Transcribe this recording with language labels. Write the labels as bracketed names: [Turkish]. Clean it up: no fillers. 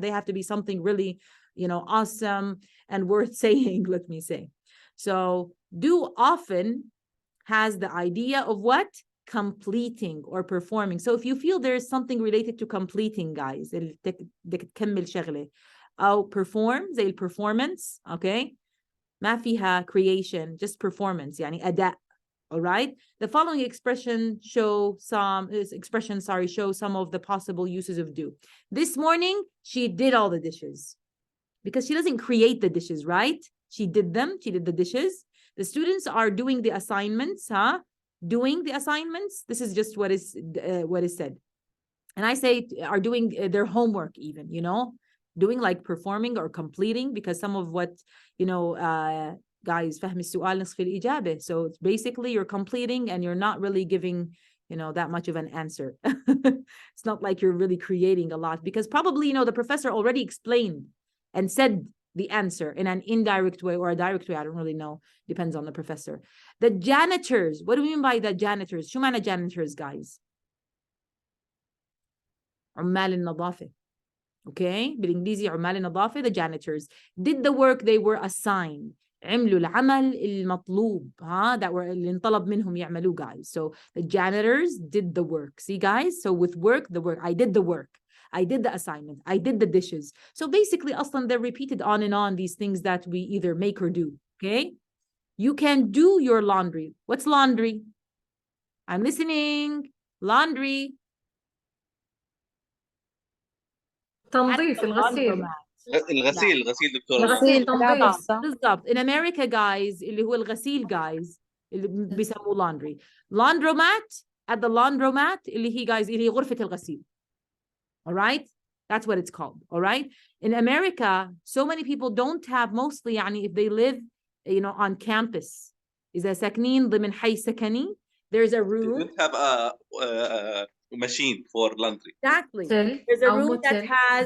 [English] They have to be something really, you know, awesome and worth saying, let me say. So do often has the idea of what? Completing or performing. So if you feel there's something related to completing, guys, [Arabic] بدك تكمل شغلة أو [English] perform زي performance, okay? [Arabic] ما فيها creation, [English] just performance, [Arabic] يعني أداء. [English] All right. The following show some of the possible uses of do. This morning, she did all the dishes because she doesn't create the dishes, right? She did them. She did the dishes. The students are doing the assignments, doing the assignments. This is just what is said. And I say are doing their homework even, you know, doing like performing or completing, because some of what, you know, guys, [Arabic] فهم السؤال نصف الإجابة. [English] So it's basically you're completing and you're not really giving, you know, that much of an answer. It's not like you're really creating a lot because probably, you know, the professor already explained and said the answer in an indirect way or a direct way. I don't really know. Depends on the professor. The janitors. What do we mean by the janitors? [Arabic] شو معنى [English] janitors, guys? [Arabic] عمال النظافة. [English] Okay, [Arabic] بالإنجليزي عمال النظافة, [English] the janitors did the work they were assigned. [Arabic] عملوا العمل المطلوب, [English] that were [Arabic] اللي انطلب منهم يعملوه, guys. [English] So the janitors did the work. See, guys? So with work, the work. I did the work. I did the assignment. I did the dishes. So basically, أصلاً they're repeated on and on, these things that we either make or do. Okay? You can do your laundry. What's laundry? I'm listening. Laundry. [Arabic] تنظيف الغسيل. الغسيل دكتورة. الغسيل تنظيف. بالضبط. [English] In America, guys, [Arabic] اللي هو الغسيل, guys, اللي بيسموه laundry. [English] Laundromat, at the laundromat, [Arabic] اللي هي, guys, اللي هي غرفة الغسيل. [English] All right? That's what it's called. All right? In America, so many people don't have, mostly, يعني, if they live, you know, on campus, [Arabic] إذا ساكنين ضمن حي سكني, [English] there's a room. You don't have a machine for laundry. Exactly. There's a room that has.